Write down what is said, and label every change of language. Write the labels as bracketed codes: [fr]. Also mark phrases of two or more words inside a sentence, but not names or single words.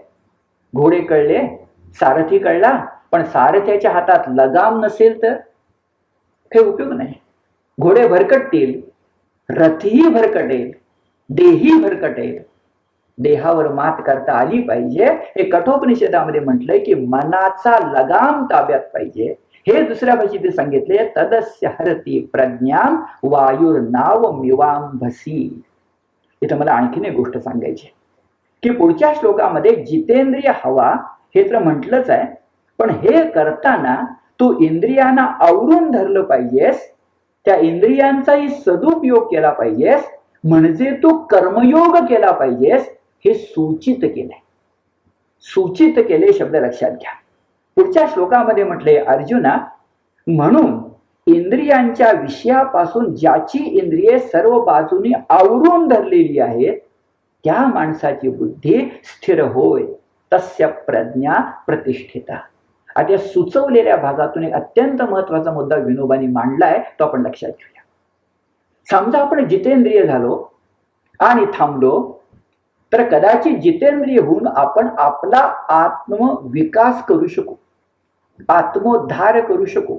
[mr] घोडे कळले, सारथी कळला, पण सारथ्याच्या हातात लगाम नसेल तर काही उपयोग नाही. घोडे भरकटतील, रथही भरकटेल, देही भरकटेल. देहावर मात करता आली पाहिजे. हे कठोपनिषदामध्ये म्हटलंय की मनाचा लगाम ताब्यात पाहिजे. हे दुसऱ्या भाषेत सांगितले [sa] तदस्य हरती प्रज्ञाम वायुर नाव मिवांभसी. [mr] इथं मला आणखीन एक गोष्ट सांगायची की पुढच्या श्लोकामध्ये जितेंद्रिय हवा हे तर म्हटलंच आहे, पण हे करताना तू इंद्रियांना आवरून धरलं पाहिजेस, त्या इंद्रियांचाही सदुपयोग केला पाहिजेस, म्हणजे तू कर्मयोग केला पाहिजेस. हे सूचित केलंय. सूचित केले शब्द लक्षात घ्या. पुढच्या श्लोकामध्ये म्हटले अर्जुना, म्हणून इंद्रियांच्या विषयापासून ज्याची इंद्रिये सर्व बाजूनी आवरून धरलेली आहेत त्या माणसाची बुद्धी स्थिर होय, [sa] तस्य प्रज्ञा प्रतिष्ठिता. [mr] आता या सुचवलेल्या भागातून एक अत्यंत महत्वाचा मुद्दा विनोबांनी मांडलाय, तो आपण लक्षात घेऊया. समजा आपण जितेंद्रिय झालो आणि थांबलो तर कदाचित जितेंद्रिय होऊन आपण आपला आत्मविकास करू शकू, आत्मोद्धार करू शकू.